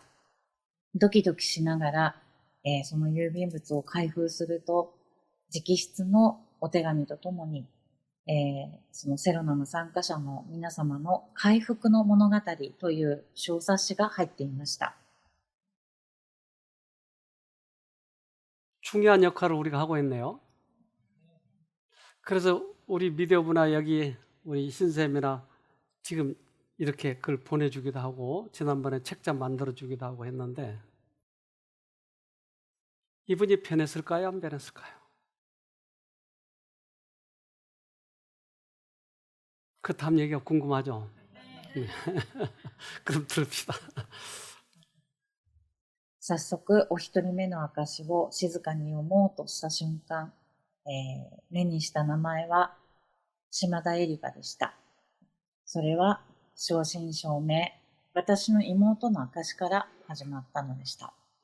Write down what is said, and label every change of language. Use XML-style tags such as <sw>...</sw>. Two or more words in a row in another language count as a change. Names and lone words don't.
<ja>ドキドキしながら、その郵便物を開封すると、直筆のお手紙とともに、そのセロナの参加者の皆様の回復の物語という小冊子が入っていました。</ja> <ko>중요한 역할을 우리가 하고 있네요. 그래서 우리 미디어부나 여기 우리 신쌤이나 지금 이렇게 그걸 보내주기도 하고 지난번에 책장 만들어주기도 하고 했는데 이분이 변했을까요? 안 변했을까요? 그 다음 얘기가 궁금하죠? 그럼 들읍시다.</ko> <ja>早速お一人目の証を静かに読もうとした瞬間、目にした名前は島田絵里香でした。それは正真正銘、私の妹の証から始まったのでした。</ja>